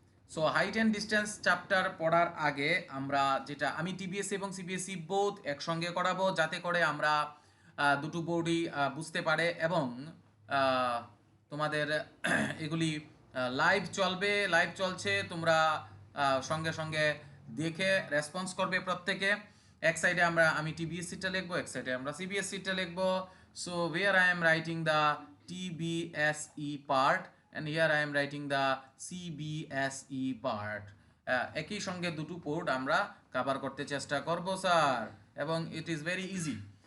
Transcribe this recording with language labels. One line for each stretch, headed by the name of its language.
Bangla: So height and distance chapter পড়ার আগে আমরা যেটা আমি টিবিএসসি এবং সিবিএসই বোথ একসঙ্গে করাবো, যাতে করে আমরা দুটো বোর্ডই বুঝতে পারে এবং আহ, তোমাদের এগুলি লাইভ চলবে, লাইভ চলছে, তোমরা সঙ্গে সঙ্গে দেখে রেসপন্স করবে প্রত্যেকে। এক সাইডে আমি টিবিএসসিটা লিখবো, এক সাইডে আমরা সিবিএসসিটা লিখবো।
English: So where I am writing the TBSE part and here I am writing the CBSE part.
Bangla: একই সঙ্গে দুটো পোর্ট আমরা কভার করতে চেষ্টা করব স্যার, এবং
English: It is very easy.